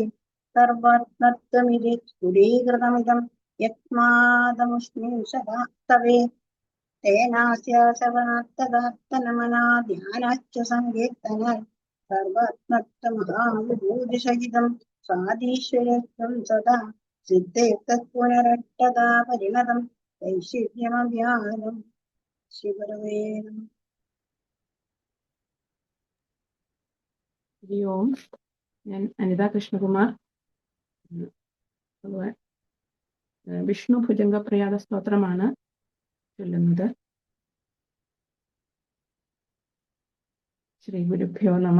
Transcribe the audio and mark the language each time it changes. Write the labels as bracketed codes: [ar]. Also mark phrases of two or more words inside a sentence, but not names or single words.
[sa] सर्वात्मत्वमिति स्फुरीकृतमिदं यत्मादमुष्मिं सदा तवे तेनास्य श्रवणात्तदात्तनमना ध्यानाच्च सङ्कीर्तनात् सर्वात्मत्वमहाविभूतिसहितं स्वाधीश्वरत्वं सदा सिद्धे तत्पुनरट्टदा परिणतं वैशिष्ट्यमव्याहतं श्रीगुरवे नमः। [ml] ഹരി ഓം. ഞാൻ അനിത കൃഷ്ണകുമാർ. ഭഗവാൻ വിഷ്ണു ഭുജംഗപ്രയാഗ സ്തോത്രമാണ് ചൊല്ലുന്നത്. [sa] ശ്രീ ഗുരുഭ്യോ നമഃ.